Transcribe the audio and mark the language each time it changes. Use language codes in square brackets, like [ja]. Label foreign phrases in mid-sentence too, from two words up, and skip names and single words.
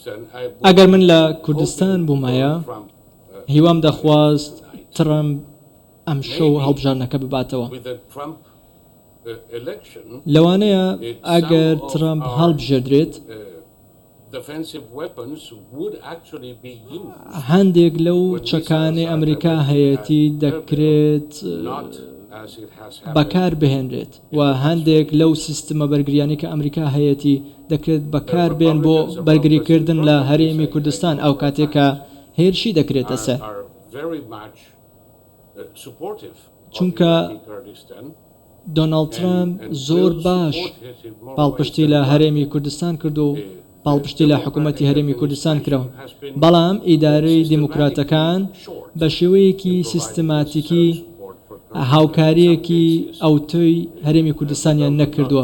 [ckb] ئەگەر من لە کوردستان بوومایە هیوام دەخواست ترامپ ئەم شەو هەڵبژارنەکە بباتەوە. [en] with the Trump election, [ckb] لەوانەیە ئەگەر ترامپ هەڵبژێردرێت [en] defensive weapons would actually be used, [ckb] هەندێک لەو چەکانەی ئەمریکا هەیەی دەکرێت [en] not as it has happened. [ckb] بەکار بهێنرێت و هەندێک لەو سیستمە بەرگریانی کە ئەمریکا هەیەی دەکرێت بەکار بێن بۆ بەرگریکردن لە هەرێمی کوردستان ئەو کاتێکە هێرشی دەکرێتە سەر. [en] Are very much supportive of [ckb] چونکە [en] Iraqi Kurdistan. [ckb] دۆناڵد ترامپ زۆر باش پاڵپشتی لە هەرێمی کوردستان کرد و پاڵپشتی لە حکوومەتی هەرێمی کوردستان کرەوە. بەڵام ئیدارەی دیموکراتەکان بە شێوەیەکی سیستماتیکی هاوکاریەکی ئەوتۆی هەرێمی کوردستانیان نەکردووە.